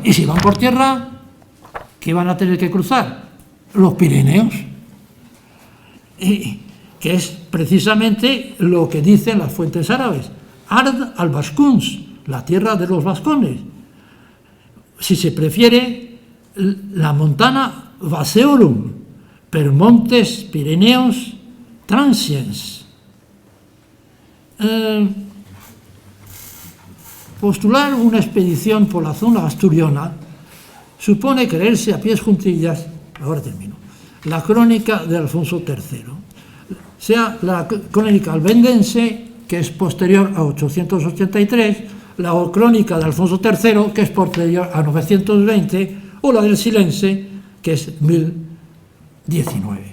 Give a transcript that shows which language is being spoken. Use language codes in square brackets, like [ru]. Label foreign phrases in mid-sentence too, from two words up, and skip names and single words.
[es] Y si van por tierra, ¿qué van a tener que cruzar? Los Pirineos. Que es precisamente lo que dicen las fuentes árabes. Ard al-Bascuns, la tierra de los vascones. Si se prefiere, [la] la montana Vaseorum, per montes Pirineos transiens. [es] Postular una expedición por la zona asturiana supone creerse a pies juntillas, ahora termino, la crónica de Alfonso III, sea la crónica albendense, que es posterior a 883, la crónica de Alfonso III, que es posterior a 920, o la del Silense, que es 1019.